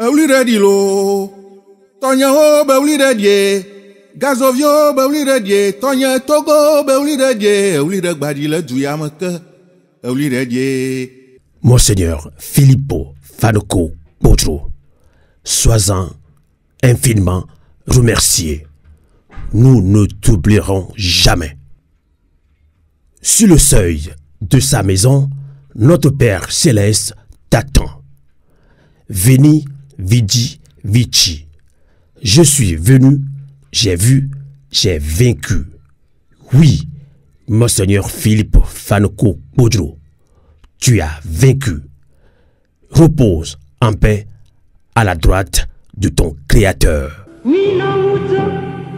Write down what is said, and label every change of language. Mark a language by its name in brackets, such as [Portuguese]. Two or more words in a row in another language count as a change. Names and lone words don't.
[French] Monseigneur Filippo Fanoko Bodjo, sois-en infiniment remercié. Nous ne t'oublierons jamais. Sur le seuil de sa maison, notre Père Céleste t'attend. [Latin] Veni, vidi, vici. [French] Je suis venu, j'ai vu, j'ai vaincu. Oui, Monseigneur Philippe Fanoko Bodjo, tu as vaincu. Repose en paix à la droite de ton Créateur.